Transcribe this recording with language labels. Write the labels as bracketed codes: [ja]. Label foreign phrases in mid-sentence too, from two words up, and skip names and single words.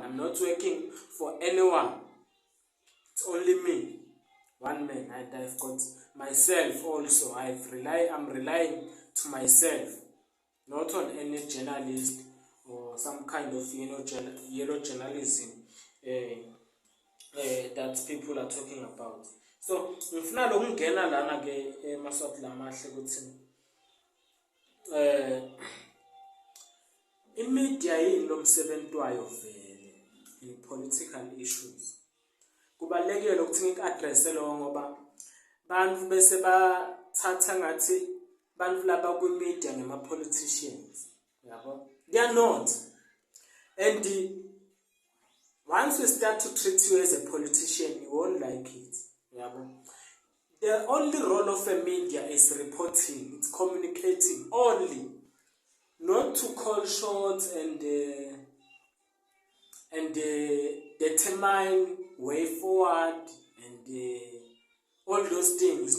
[en] I'm not working for anyone. It's only me, one man, and I've got myself also. I'm relying to myself, not on any journalist or some kind of yellow journalism that people are talking about. So, [ss] ngifuna lokungena lana ke emaswati lamahle ukuthi imedia inomsebenzi wayo vele [en] in political issues. [ss] Kubalekile ukuthi ngikaddresse lo ngoba bantu bese bathatha ngathi bantu laba ku media ngema politicians. [en] They are not. And once we start to treat you as a politician, you won't like it. The only role of a media is reporting, it's communicating only, not to call shots and determine way forward and all those things.